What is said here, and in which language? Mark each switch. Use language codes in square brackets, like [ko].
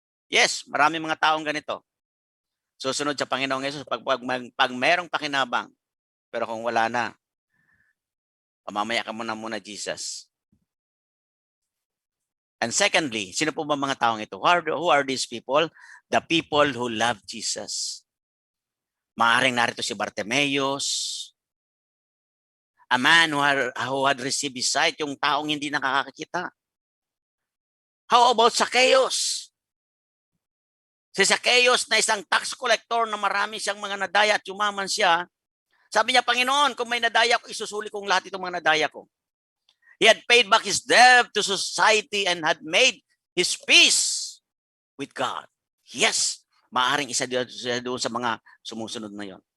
[tl] Yes, marami mga taong ganito. Susunod sa Panginoong Yesus pag merong pakinabang. Pero kung wala na, pamamaya ka muna Jesus. [en] And secondly, [tl] sino po ba mga taong ito? [en] Who are these people? The people who love Jesus. [tl] Maaaring narito si Bartimaeus, [en] a man who had received his sight, [tl] yung taong hindi nakakakita. [en] How about Zacchaeus? [tl] Si Zacchaeus na isang tax collector na marami siyang mga nadaya at yumaman siya. Sabi niya, Panginoon, kung may nadaya ko, isusuli kong lahat itong mga nadaya ko. [en] He had paid back his debt to society and had made his peace with God. [tl] Yes, maaaring isa doon sa mga sumusunod na yon.